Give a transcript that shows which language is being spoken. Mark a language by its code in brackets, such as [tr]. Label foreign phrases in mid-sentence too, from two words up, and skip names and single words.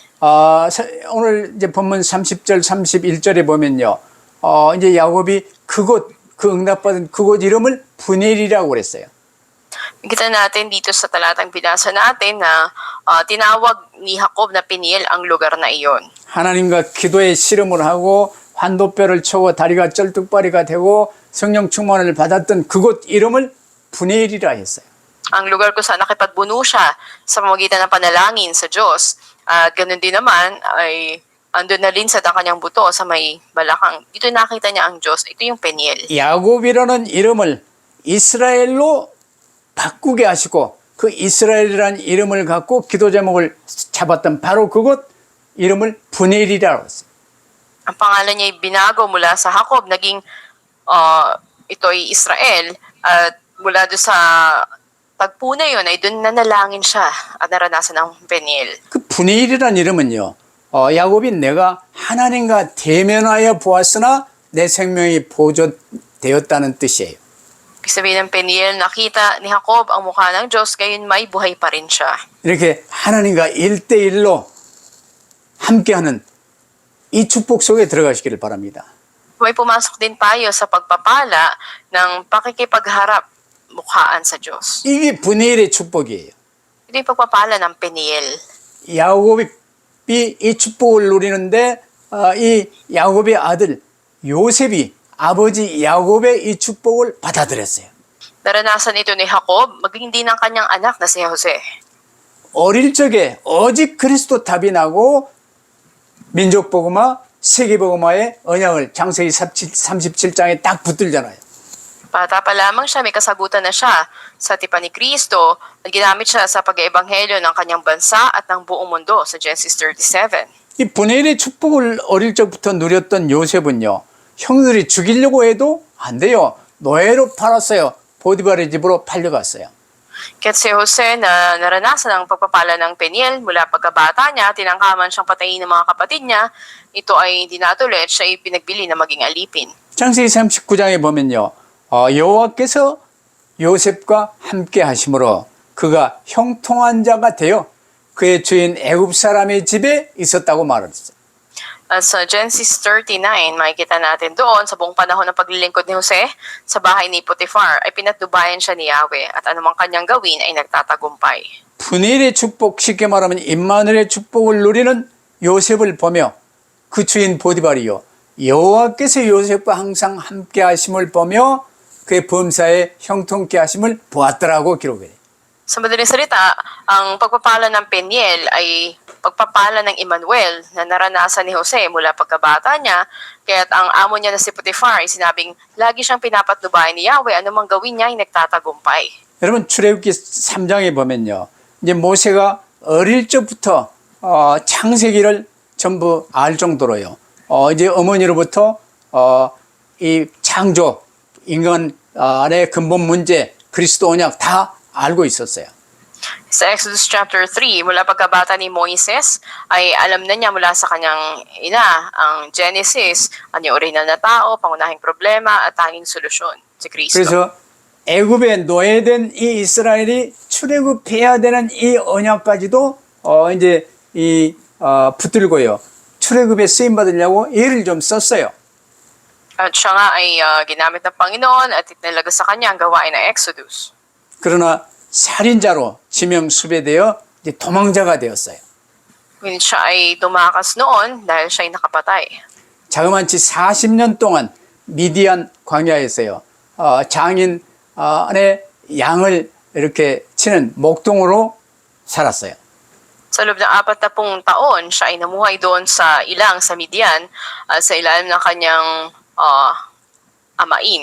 [ko] 오늘 이제 본문 30절, 31절에 보면요. 이제 야곱이 그 응답받은 그곳 이름을 분엘이라고 그랬어요. [tl] Kita natin dito sa talatang binasa natin na tinawag ni Jacob na Peniel ang lugar na iyon. [ko] 하나님과 기도에 씨름을 하고 환도뼈를 쳐고 다리가 쩔뚝발이가 되고 성령 충만을 받았던 그곳 이름을 분엘이라 했어요. [tl] Ang lugar kung saan nakipagbuno siya sa pamamagitan ng panalangin sa Diyos. At ganun din naman ay andun na rin sa kanyang buto sa may balakang. Dito nakita niya ang Diyos. Ito yung Peniel. [ko] 야곱이라는 이름을 이스라엘로 바꾸게 하시고 그 이스라엘이라는 이름을 갖고 기도 제목을 잡았던 바로 그곳 이름을 분엘이라고 했어요. [tl] Ang pangalan niya ay binago mula sa Jacob, naging ito ay Israel. At mula doon sa tagpo na yun ay doon nanalangin siya at naranasan ng Peniel. [ko] 그 분엘이라는 이름은요. 야곱이 내가 하나님과 대면하여 보았으나 내 생명이 보존되었다는 뜻이에요. [tl] Ibig sabihin ng Peniel, nakita ni Jacob ang mukha ng Diyos, gayon may buhay pa rin siya. [ko] 이렇게 하나님과 1대1로 함께하는 이 축복 속에 들어가시기를 바랍니다. [tl] May pumasok din tayo sa pagpapala ng pakikipagharap mukhaan sa Diyos. [ko] 이게 분엘의 축복이에요. [tl] Ito yung pagpapala ng Peniel. [ko] 야곱이 이 축복을 누리는데 이 야곱의 아들 요셉이 아버지 야곱의 이 축복을 받아들였어요. [tl] Naranasan ito ni Jacob, maging din ng kanyang anak na si Jose. [ko] 어릴 적에 오직 그리스도 답이 나고 민족복음화, 세계복음화의 언약을 창세기 37장에 딱 붙들잖아요. [tl] Bata pa lamang siya, may kasagutan na siya sa tipan ni Kristo at ginamit siya sa pag-eebanghelyo ng kanyang bansa at ng buong mundo sa Genesis 37. [ko] 이 분엘의 축복을 어릴 적부터 누렸던 요셉은요. 형들이 죽이려고 해도 안 돼요. 노예로 팔았어요. 보디발의 집으로 팔려갔어요. [tl] Kaya't si Jose na naranasan ang pagpapala ng Peniel mula pagkabata niya, tinangkaman siyang patayin ng mga kapatid niya, ito ay hindi natuloy at siya ay pinagbili na maging alipin. [ko] 창세기 39장에 보면요. 여호와께서 요셉과 함께 하심으로 그가 형통한 자가 되어 그의 주인 애굽 사람의 집에 있었다고 말했어요. [tl] At sa Genesis 39, makikita natin doon sa buong panahon ng paglilingkod ni Jose sa bahay ni Potiphar ay pinatnubayan siya ni Yahweh at anumang kanyang gawin ay nagtatagumpay. [ko] 분일의 축복, 쉽게 말하면 임마누엘의 축복을 누리는 요셉을 보며 그 주인 보디발이요. 여호와께서 요셉과 항상 함께 하심을 보며 그의 범사에 형통케 하심을 보았더라고 기록해요. [tl] Sa madaling salita, ang pagpapala ng Peniel ay pagpapala ng Emmanuel na naranasan ni Jose mula pagkabata niya. Kaya't ang amo niya na si Potiphar ay sinabing lagi siyang pinapatnubayan ni Yahweh, anumang gawin niya ay nagtatagumpay. [ko] 여러분 출애굽기 3장에 보면요. 이제 모세가 어릴 적부터 창세기를 전부 알 정도로요. 이제 어머니로부터 이 창조, 인간 안의 근본 문제, 그리스도 언약 다 알고 있었어요. [tl] Sa Exodus chapter 3, mula pagkabata ni Moises, ay alam na niya mula sa kanyang ina ang Genesis, ang orihinal na tao, pangunahing problema at tanging solusyon, si Kristo. [ko] 그래서 애굽에 노예된 이 이스라엘이 출애굽해야 되는 이 언약까지도 이제 붙들고요. 출애굽에 쓰임 받으려고 애를 좀 썼어요. [tl] At siya nga ay ginamit ng Panginoon at itinalaga sa kanya ang gawain ng Exodus. [ko] 그러나 살인자로 지명 수배되어 이제 도망자가 되었어요. [tl] Ngunit siya ay tumakas noon dahil siya ay nakapatay. [ko] 자그마치 40년 동안 미디안 광야에서요. 장인 안에 양을 이렇게 치는 목동으로 살았어요. [tl] Sa loob ng 40 taon, siya ay namuhay doon sa ilang sa Midian sa ilalim ng kanyang amain.